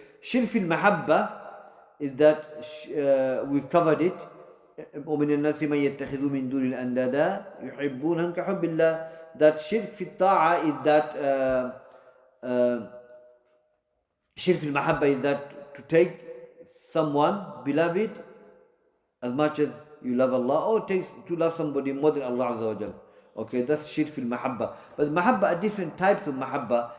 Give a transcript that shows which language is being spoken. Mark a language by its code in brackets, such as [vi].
[en] Shirk fi mahabba is that we've covered it. [ar] ومن الناس من يتخذ من دون الأندادا يحبونهم كحب الله. [en] That shirk fi ta'a is that shirk fi mahabba is that to take someone beloved as much as you love Allah, or takes to love somebody more than Allah Azza wa Jal. Okay, that's shirk fil mahabba. But mahabba are different types of mahabba.